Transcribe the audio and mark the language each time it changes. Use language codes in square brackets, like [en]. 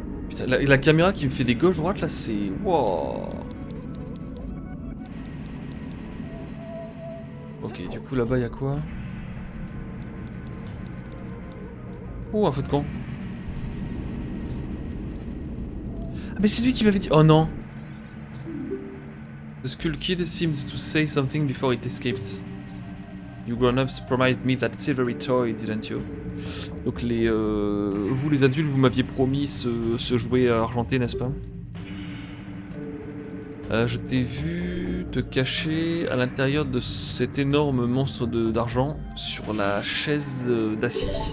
[fr] Putain, la caméra qui me fait des gauches-droites là, c'est... Wow. Ok, du coup là-bas, y'a quoi? Oh, un feu de camp. Ah, mais c'est lui qui m'avait dit... Oh non. [en] The Skull Kid seemed to say something before it escaped. You grown-ups promised me that silvery toy, didn't you? [fr] Donc vous les adultes, vous m'aviez promis ce jouet argenté, n'est-ce pas? Je t'ai vu te cacher à l'intérieur de cet énorme monstre d'argent sur la chaise d'acier.